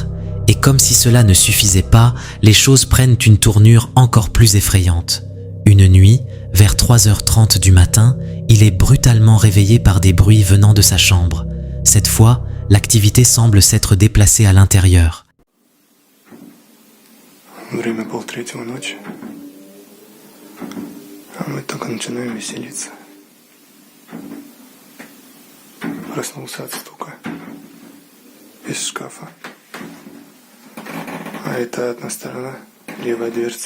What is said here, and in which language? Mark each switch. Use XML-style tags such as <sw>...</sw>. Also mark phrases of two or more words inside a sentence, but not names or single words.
<fr>Et comme si cela ne suffisait pas, les choses prennent une tournure encore plus effrayante. Une nuit, vers 3h30 du matin, il est brutalement réveillé par des bruits venant de sa chambre. Cette fois, l'activité semble s'être déplacée à l'intérieur.</fr> <ru>Время 2:30 ночи. А мы только начинаем веселиться. Проснулся от стука. Из шкафа. А это одна сторона, левая дверца.</ru>